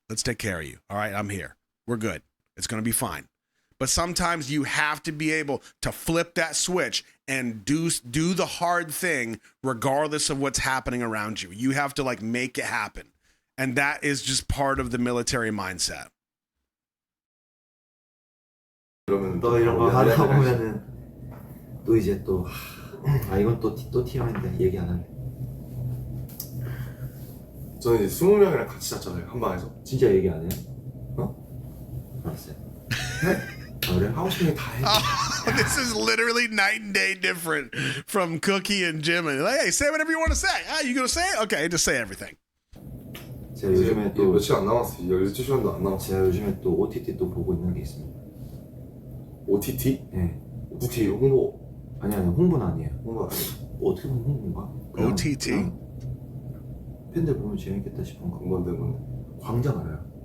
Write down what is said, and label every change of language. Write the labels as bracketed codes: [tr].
[en] Let's take care of you. All right, I'm here. We're good. It's going to be fine. But sometimes you have to be able to flip that switch and do the hard thing regardless of what's happening around you. You have to like make it happen. And that is just part of the military mindset. [ko] 그러면 또 이런 거 하다 보면은 또 이제 또 이건 또 TM인데 얘기 안 할래. 저는 이제 20명이랑 같이 잤잖아요 한 방에서. 진짜 얘기 안 해요? 알았어요. 그래? 하고 싶은 게 다 해. [en] This is literally night and day different from Cookie and Jim. And like, hey, say whatever you want to say. Ah, you gonna say it? Okay, just say everything. [ko] 제가 이제 요즘에 또 며칠 안 남았어. 12시간도 안 남았어. 제가 요즘에 또 OTT 또 보고 있는 게 있습니다. OTT? 네. OTT 홍보. 아니 홍보는 아니에요. 홍보 아니야. 어떻게 보면 홍보인가? 그냥 OTT? 팬들 보면 재밌겠다 싶은 거. 뭔데. 광장 알아요?